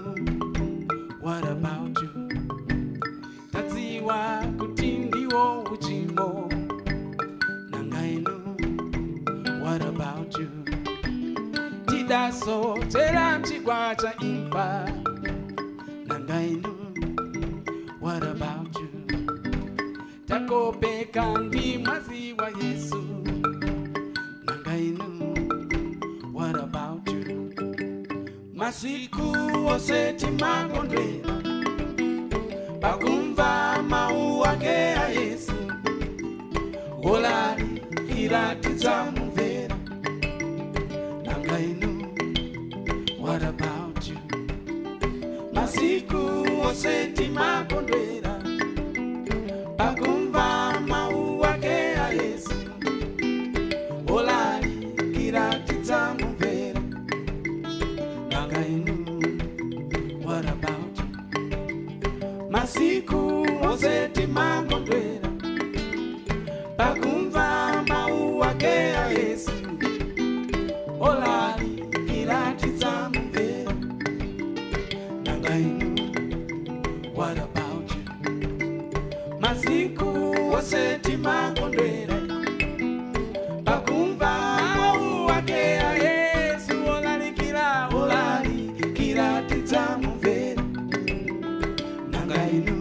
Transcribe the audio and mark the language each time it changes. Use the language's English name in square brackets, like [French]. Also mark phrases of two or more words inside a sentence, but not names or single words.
[English] What about you? [Nyanja] Tadziwa kuti ndiwo uchimo nanga inu. [English] What about you? [Nyanja] Tidasochera chigwa cha imfa nanga inu. [English] What about you? [Nyanja] Takopeka ndi mwazi wa Yesu nanga inu. [English] What about you? [Nyanja] Masiku onse timakondwera pakumva mawu ake a Yesu. Olalikira tidzamumvera nanga inu. [English] What about you? [Nyanja] Masiku onse timakondwera pakumva mawu ake a Yesu. Olalikira tidzamumvera nanga inu. [English] What about you? [Nyanja] Masiku onse timakondwera pakumva mawu ake a Yesu. Olalikira tidzamumvera nanga inu. [English] What about you? [Nyanja] Masiku onse timakondwera pakumva mawu ake a Yesu. Olalikira tidzamumvera nanga inu.